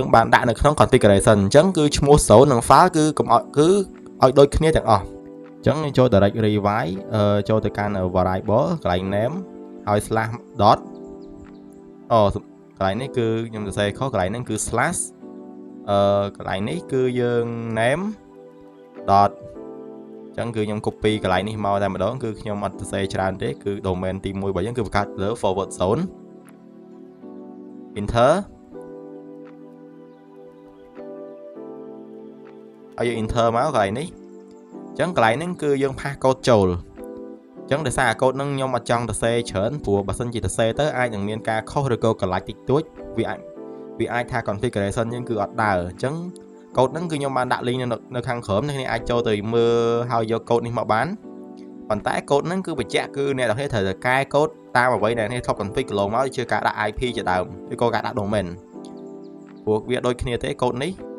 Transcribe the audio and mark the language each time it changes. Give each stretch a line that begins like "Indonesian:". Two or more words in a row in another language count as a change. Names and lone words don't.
Khmer: បានដាក់នៅក្នុង configuration អញ្ចឹងគឺឈ្មោះ zone និង file គឺកុំឲ្យដូចគ្នាទាំងអស់អញ្ចឹងចូល
English: direct revise
Khmer: ចូលទៅកាន់ variable កន្លែង name ហើយ
English: slash dot
Khmer: កន្លែងនេះគឺខ្ញុំសរសេរខុសកន្លែងហ្នឹងគឺ slash កន្លែងនេះគឺយើង
English: name dot
Khmer: អញ្ចឹងគឺខ្ញុំ copy កន្លែងនេះមកតែម្ដងគឺខ្ញុំអត់សរសេរច្រើនទេគឺ domain ទី1របស់យើងគឺបង្កើតលើ
English: forward zone
Khmer: enter ហើយយើង enter មកកន្លែងនេះអញ្ចឹងកន្លែងហ្នឹងគឺយើងផាសកូដចូលអញ្ចឹងដោយសារកូដហ្នឹងខ្ញុំអត់ចង់សរសេរច្រើន ព្រោះបើសិនជាសរសេរទៅអាចនឹងមានការខុសឬក៏កន្លៃតិចតួចវាអាចថា configuration យើងគឺអត់ដើរអញ្ចឹងកូដហ្នឹងគឺខ្ញុំបានដាក់ link នៅខាងក្រោមអ្នកអាចចូលទៅមើលហើយយកកូដនេះមកបានប៉ុន្តែកូដហ្នឹងគឺបញ្ជាក់គឺអ្នកទាំងនេះត្រូវតែកែកូដតាមអ្វីដែលអ្នកធ្លាប់ config កន្លងមកជាការដាក់ IP ជាដើមឬក៏ការដាក់ domain ព្រោះវាដូចគ្នាទេកូដនេះ